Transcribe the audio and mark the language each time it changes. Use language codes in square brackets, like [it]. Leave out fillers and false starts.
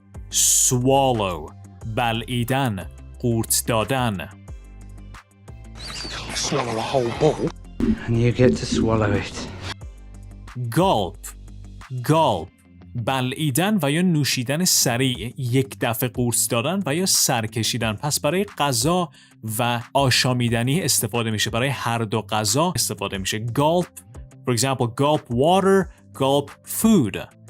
[fa] swallow بلعیدن، قورت دادن. [en] Swallow a whole bowl. And you get to swallow it. [fa] gulp بلعیدن و یا نوشیدن سریع، یک دفعه قورت دادن و یا سر کشیدن. پس برای غذا و آشامیدنی استفاده میشه، برای هر دو غذا استفاده میشه. [en] gulp, for example, gulp water, gulp food.